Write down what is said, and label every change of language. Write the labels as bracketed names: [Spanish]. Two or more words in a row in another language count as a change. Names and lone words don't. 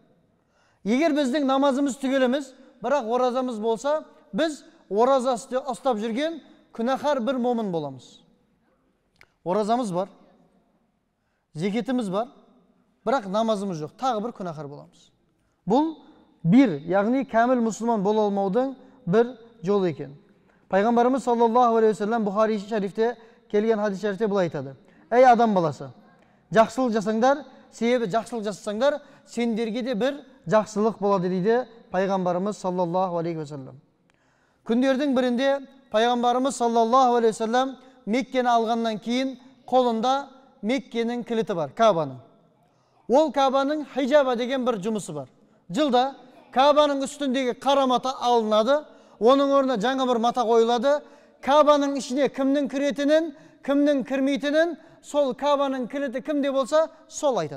[Kazakh] Егер біздің намазымыз түгел емес, бірақ оразамыз болса, біз ораза ұстап жүрген күнәһар бір момын боламыз. Оразамыз бар, зекетіміз бар, бірақ намазымыз жоқ, тағы бір күнәһар боламыз. Бұл bir, яғни кәміл мұсылман бола алмаудың бір жолы екен. Пайғамбарымыз [Arabic] صلى الله عليه وسلم [Kazakh] Бухари шарифте келген хадис шарифте былай айтады. Ей адам баласы, жақсылық жасаңдар, себебі жақсылық жасасаңдар, сендерге де бір жақсылық болады дейді пайғамбарымыз [Arabic] صلى الله عليه وسلم. [Kazakh] Күндердің бірінде пайғамбарымыз [Arabic] صلى الله عليه وسلم [Kazakh] Меккені алғаннан кейін қолында Меккенің кілті бар, Кабаның. Ол Кабаның хижаба деген бір жұмысы бар. Жылда Кабаның үстіндегі қара мата алынады, оның орнына жаңа бір мата қойылады. Кабаның ішіне кімнің кіретінін, кімнің кірмейтінін, сол Кабаның кілті кімде болса, сол айтады.